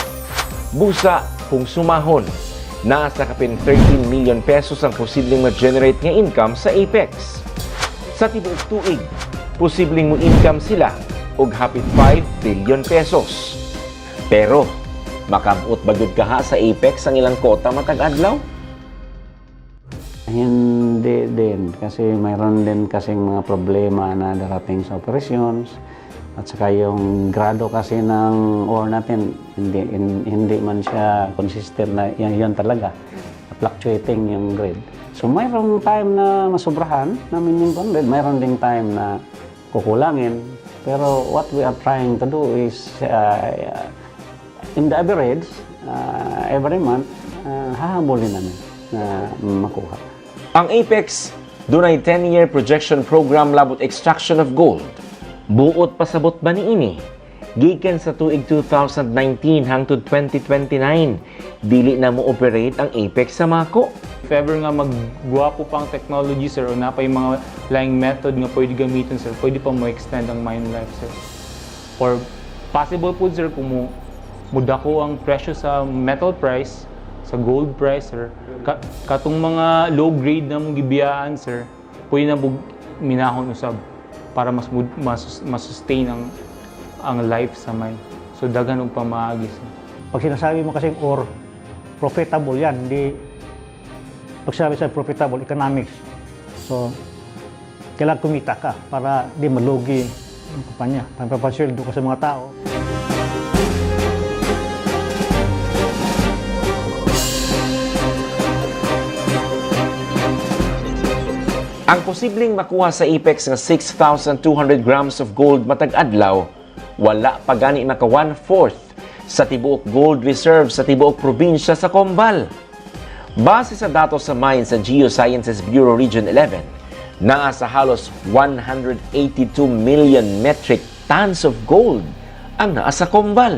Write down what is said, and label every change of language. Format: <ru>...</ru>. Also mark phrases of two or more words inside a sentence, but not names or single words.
<ceb>Busa, kung sumahon, naa sa kapin 13 million pesos ang posibleng ma-generate nga income sa Apex. Sa tibuok tuig, posibleng mo income sila og hapit 5 billion pesos. Pero, makabot ba gyud kaha sa Apex ang ilang kota matag adlaw?</ceb> <tl>Hindi din kasi mayroon din kasing mga problema na darating sa operations at saka yung grado kasi ng ore natin hindi man siya consistent na yan talaga, fluctuating yung grade. So mayroong time na masubrahan namin yung grade, mayroon ding time na kukulangin, pero</tl> <en>what we are trying to do is in the average, every month,</en> <tl>hahabulin namin na makuha.</tl> <ceb>Ang Apex, dunay 10-year projection program labot</ceb> <en>extraction of gold.</en> <ceb>Buot pasabot ba niini? Gikan sa tuig 2019 hangtod 2029, dili na mo operate ang Apex sa Mako.</ceb> <en>If ever</en> <ceb>nga magguwapo pang technology, sir, o na pa yung mga</ceb> <en>lying method</en> <ceb>nga pwede gamitin, sir, pwede pa mo extend ang</ceb> <en>mine life,</en> <ceb>sir.</ceb> <en>Or possible</en> <ceb>po, sir, kung mudako ang presyo sa</ceb> <en>metal price,</en> <ceb>sa</ceb> <en>gold price,</en> <ceb>sir, katong mga</ceb> <en>low grade</en> <ceb>na mong gibiyaan, sir, pwede na minahon usab para mas sustain ang life sa mine. So daghan og pamaagi, sir.</ceb> <tl>Pag sinasabi mo kasing ore, profitable yan. Hindi, pag sinabi sa profitable, economics. So, kailangan kumita ka para di malugi ang kumpanya. Pampapasyeldo ka sa mga tao.</tl> <ceb>Ang posibleng makuha sa Apex nga 6,200</ceb> <en>grams of gold</en> <ceb>matag adlaw, wala pa gani maka 1/4 sa tibuok gold reserve sa tibuok probinsya sa Combal. Base sa datos sa mine sa Geosciences Bureau Region 11, naa sa halos 182</ceb> <en>million metric tons of gold</en> <ceb>ang naa sa Combal.</ceb>